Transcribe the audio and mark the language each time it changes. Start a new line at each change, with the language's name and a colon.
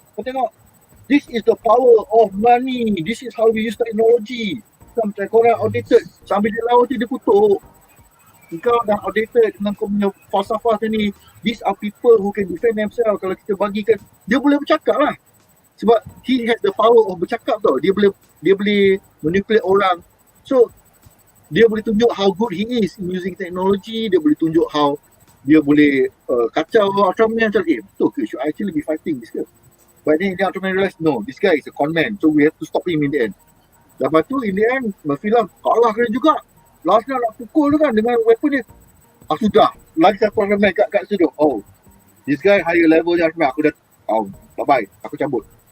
Malay: Kau tengok,
English: this is the power of money, this is how we use technology.
Malay: Macam korang outdated, sambil dia lawan tu dia kutuk. Kau dah outdated dengan kau punya falsafah tu ni.
English: These are people who can defend themselves.
Malay: Kalau kita bagikan, dia boleh bercakap lah. Sebab
English: he has the power of
Malay: bercakap tau. Dia boleh
English: manipulate
Malay: orang.
English: So
Malay: dia boleh tunjuk
English: how good he is in using technology.
Malay: Dia boleh tunjuk
English: how
Malay: dia boleh kacau Ultraman. Macam betul ke?
English: Should I actually be fighting this guy? But then Ultraman realise, no, this guy is a con man. So we have to stop him in the end.
Malay: Lepas tu
English: in the end,
Malay: Mephilas kalah kena juga. Lastnya nak pukul tu kan dengan weapon dia. Sudah. Lagi satu Ultraman kat situ. Oh,
English: This guy higher level
Malay: yang aku dah bye-bye, aku cabut.